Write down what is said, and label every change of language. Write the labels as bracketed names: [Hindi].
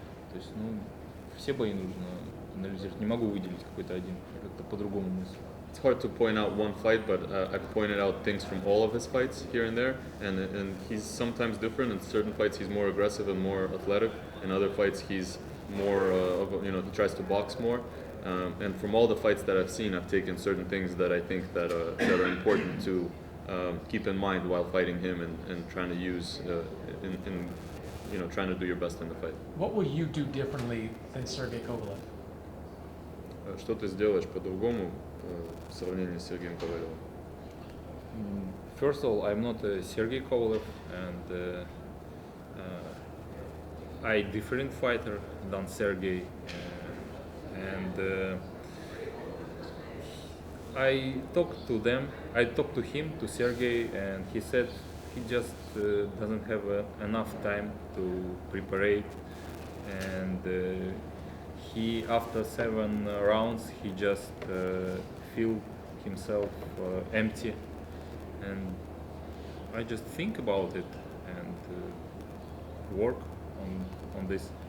[Russian] То есть, все бои нужно анализировать. Не могу выделить какой-то один, я как-то по-другому мыслю. [English] It's hard to point out one fight, but I've pointed out things from all of his fights here and there, and he's sometimes different. In certain fights, he's more aggressive and more athletic. In other fights, he's more he tries to box more. And from all the fights that I've seen, I've taken certain things that I think that are important to keep in mind while fighting him and trying to use in trying to do your best in the fight. What will you do differently than Sergey Kovalev? [Russian] Что ты сделаешь по-другому в сравнении с Сергеем Ковалевым? [English] First of all, I'm not Sergey Kovalev, and I different fighter than Sergey, and I talked to him, to Sergey, and he said he just doesn't have enough time to prepare, and he after 7 rounds he just feel himself empty, and I just think about it and work on this.